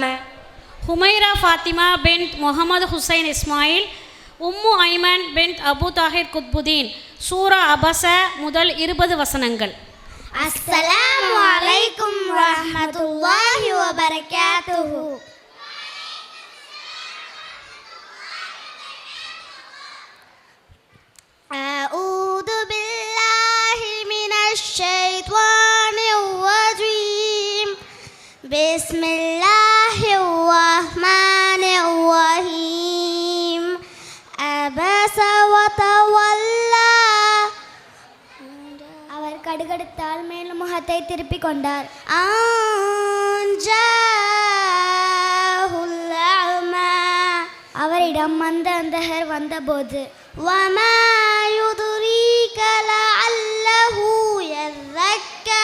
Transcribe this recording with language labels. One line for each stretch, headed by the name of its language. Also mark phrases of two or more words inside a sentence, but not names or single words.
Tamil: ஹுமைரா ஃபாத்திமா பின்த் முகமது ஹுசைன் இஸ்மாயில், உம்மு ஐமன் பின்த் அபு தாஹிர் குத்புதீன் சூரா அபஸ முதல் 20 வசனங்கள்.
Arabic: السلام عليكم ورحمة الله وبركاته. أعوذ بالله من الشيطان الرجيم. بسم الله الرحمن الرحيم. عبس وتولى.
Tamil: அவர் கடுகடுத்தால் மேலும் முகத்தை திருப்பிக் கொண்டார். அவரிடம் வந்த அந்தகர் வந்தபோது
Arabic: وما يدريك لعله يزكى.